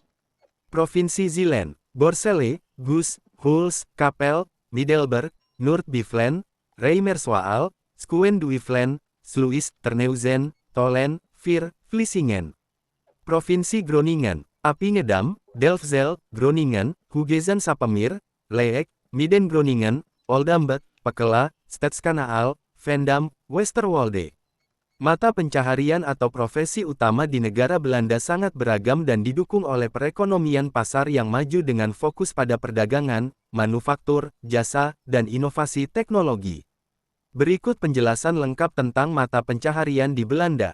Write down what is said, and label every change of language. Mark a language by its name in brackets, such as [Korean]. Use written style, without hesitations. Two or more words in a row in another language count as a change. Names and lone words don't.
[Indonesian] Provinsi Zeeland, Borssele, Goes, Huls, Kapel, Middelburg, Noord-Beveland, Reimerswaal, Schouwen-Duiveland, Sluis, Terneuzen, Tolen, Veer, Vlissingen. Provinsi Groningen, Appingedam, Delfzijl, Groningen, Huizen-Sappemeer, Leek, Midden-Groningen, Oldambek, Pekela, Stadskanaal, Veendam, Westerwolde. Mata pencaharian atau profesi utama di negara Belanda sangat beragam dan didukung oleh perekonomian pasar yang maju dengan fokus pada perdagangan, manufaktur, jasa, dan inovasi teknologi. Berikut penjelasan lengkap tentang mata pencaharian di Belanda.